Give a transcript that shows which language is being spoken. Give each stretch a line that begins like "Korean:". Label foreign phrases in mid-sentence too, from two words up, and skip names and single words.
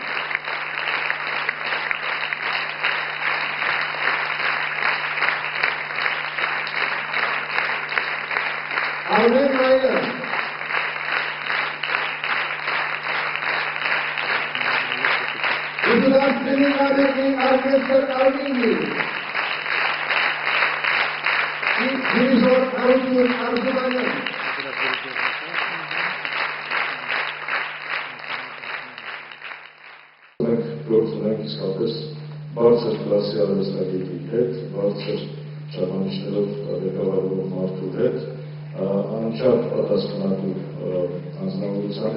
Russian: Армен Майдан. Государственный камерный оркестр Армении. И дирижер Арутюн Арзуманян.
Armenian: Գործունենք իսկապես բարձր կլասի արվեստագետի հետ, բարձր չափանիշներով ղեկավարվող մարդու հետ, անչափ պատասխանատու անձնավորության